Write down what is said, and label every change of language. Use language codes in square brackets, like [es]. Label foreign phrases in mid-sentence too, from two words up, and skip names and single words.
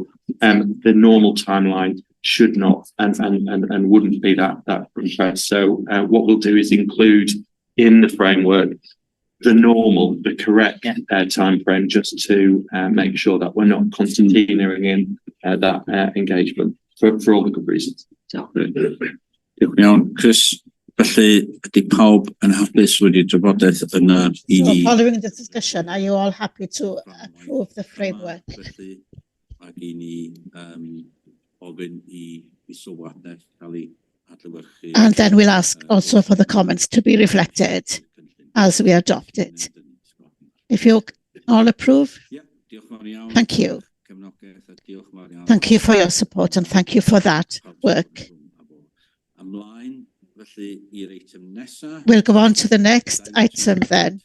[en] The normal timeline should not and wouldn't be that compressed. So what we'll do is include in the framework the correct time frame, just to make sure that we're not concertinaing in that engagement for all the good reasons. [cy] Diolch iawn, Chris. Felly, ydy pawb yn hapus wedi drafodaeth yn yr [en] So following the discussion, are you all happy to approve the framework? [cy] Felly, ac i ni ofyn I sylwadau cael ei adlewyrchu. [en] And then we'll ask also for the comments to be reflected as we adopt it. If you all approve, thank you. Thank you for your support and thank you for that work. We'll go on to the next item then.